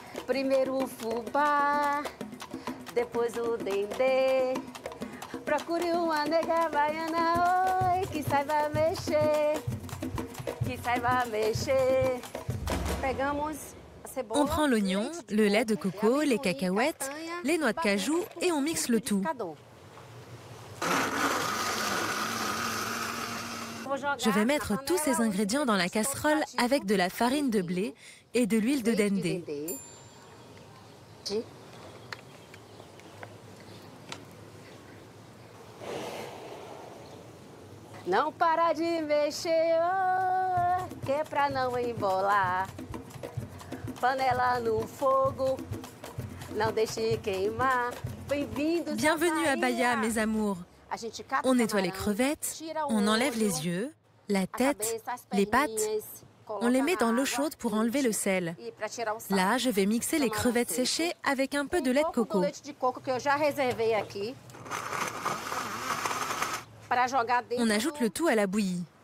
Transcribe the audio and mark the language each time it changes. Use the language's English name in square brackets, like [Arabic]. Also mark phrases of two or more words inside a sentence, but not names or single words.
[Portuguese] Primeiro o fubá, depois o dendê. Procure uma nega baiana, oi, que saiba mexer, que saiba mexer. Pegamos a cebola. [French] On prend l'oignon, le lait de coco, les cacahuètes, les noix de cajou et on mixe le tout. Je vais mettre tous ces ingrédients dans la casserole avec de la farine de blé et de l'huile de dendê. [Portuguese] Não para de mexer, oh, que é pra não embolar. Panela no fogo, não deixe queimar. Bem-vindos. [French] Bienvenue à Bahia, mes amours. On nettoie les crevettes, on enlève les yeux, la tête, les pattes. On les met dans l'eau chaude pour enlever le sel. Là, je vais mixer les crevettes séchées avec un peu de lait de coco. On ajoute le tout à la bouillie.